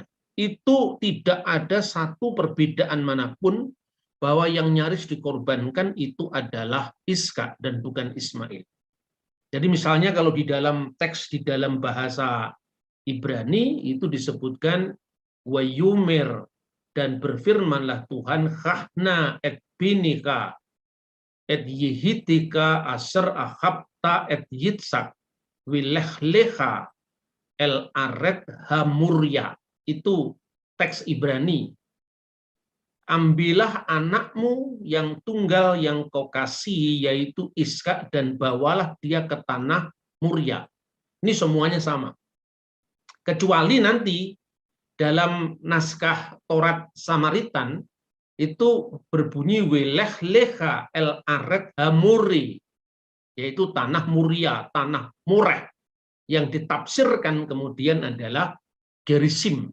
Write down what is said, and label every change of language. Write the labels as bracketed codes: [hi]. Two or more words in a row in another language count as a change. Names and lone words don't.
[id] Itu tidak ada satu perbedaan manapun bahwa yang nyaris dikorbankan itu adalah Iska dan bukan Ismail. Jadi misalnya kalau di dalam teks di dalam bahasa Ibrani itu disebutkan Wayumer, dan berfirmanlah Tuhan, [he] קח נא את בנך את יחידך אשר אהבת את יצחק ולך לך אל ארץ המריה. [id] Itu teks Ibrani. Ambillah anakmu yang tunggal yang kau kasih, yaitu Iska, dan bawalah dia ke tanah Murya. Ini semuanya sama. Kecuali nanti dalam naskah Taurat Samaritan itu berbunyi [he] ולך־לך אל ארץ המורה, [id] yaitu tanah Muria, tanah Mureh, yang ditafsirkan kemudian adalah Gerizim.